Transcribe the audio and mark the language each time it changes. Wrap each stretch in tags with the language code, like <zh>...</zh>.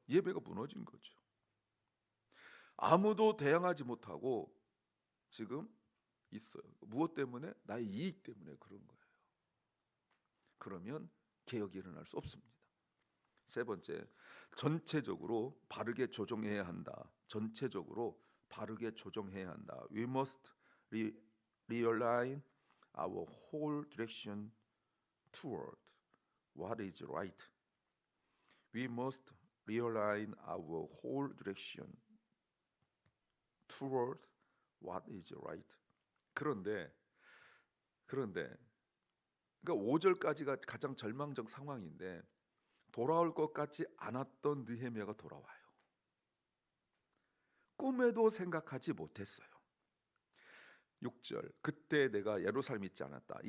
<ko>예배가 무너진 거죠. 아무도 대항하지 못하고 지금 있어요. 무엇 때문에? 나의 이익 때문에 그런 거예요. 그러면 개혁이 일어날 수 없습니다. 세 번째, 전체적으로 바르게 조정해야 한다. 전체적으로 바르게 조정해야 한다.</ko> <en>We must realign our whole direction toward what is right. We must realign our whole direction toward what is right.</en> <ko>그런데 그러니까 5절까지가 가장 절망적 상황인데 돌아올 것 같지 않았던 느헤미야가 돌아와요. 꿈에도 생각하지 못했어요. 6절 그때 내가 예루살렘 있지 않았다.</ko>